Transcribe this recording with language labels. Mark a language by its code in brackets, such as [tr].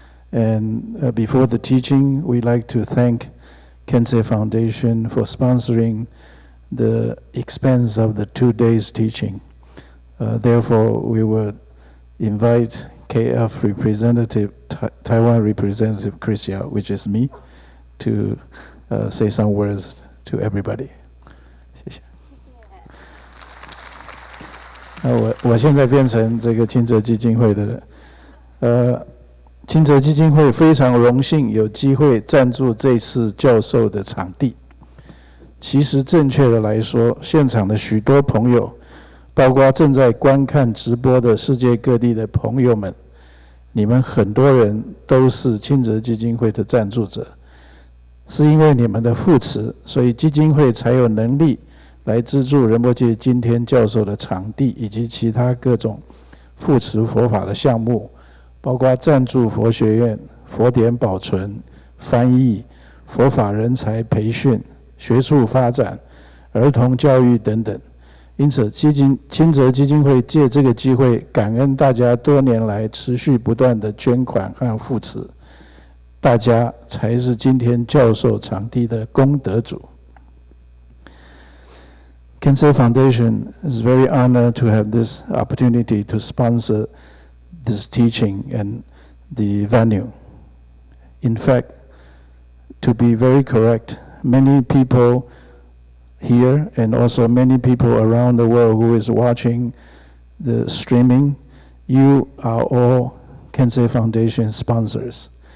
[en] And before the teaching, we'd like to thank Kensei Foundation for sponsoring the expense of the 2 days teaching. Therefore, we would invite KF representative, Taiwan representative Chris Yao, which is me, to say some words to everybody. [zh] 谢谢。我现在变成这个清泽基金会的清泽基金会非常荣幸有机会赞助这次教授的场地。其实正确的来说，现场的许多朋友，包括正在观看直播的世界各地的朋友们，你们很多人都是清泽基金会的赞助者。是因为你们的扶持，所以基金会才有能力来资助仁波切今天教授的场地以及其他各种扶持佛法的项目，包括赞助佛学院、佛典保存、翻译、佛法人才培训、学术发展、儿童教育等等。因此，清泽基金会借这个机会，感恩大家多年来持续不断的捐款和扶持，大家才是今天教授场地的功德主。 [en] Kensei Foundation is very honored to have this opportunity to sponsor this teaching and the venue. In fact, to be very correct, many people here and also many people around the world who is watching the streaming, you are all Kensei Foundation sponsors.